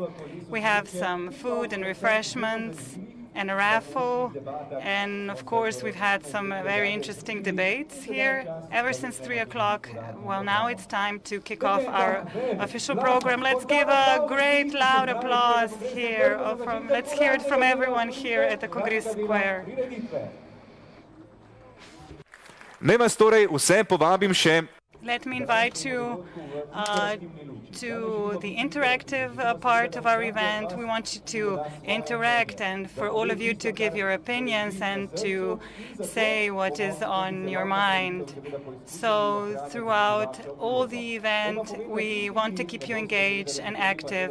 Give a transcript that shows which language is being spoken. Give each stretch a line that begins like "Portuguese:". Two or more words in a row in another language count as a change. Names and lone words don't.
English: We have some food and refreshments and a raffle, and of course we've had some very interesting debates here ever since 3 o'clock. Well, now it's time to kick off our official program. Let's give a great loud applause here. Let's hear it from everyone here at the Congress Square.
Slovenian: Naj vas torej vse povabim še...
English: Let me invite you to the interactive part of our event. We want you to interact and for all of you to give your opinions and to say what is on your mind. So throughout all the event, we want to keep you engaged and active.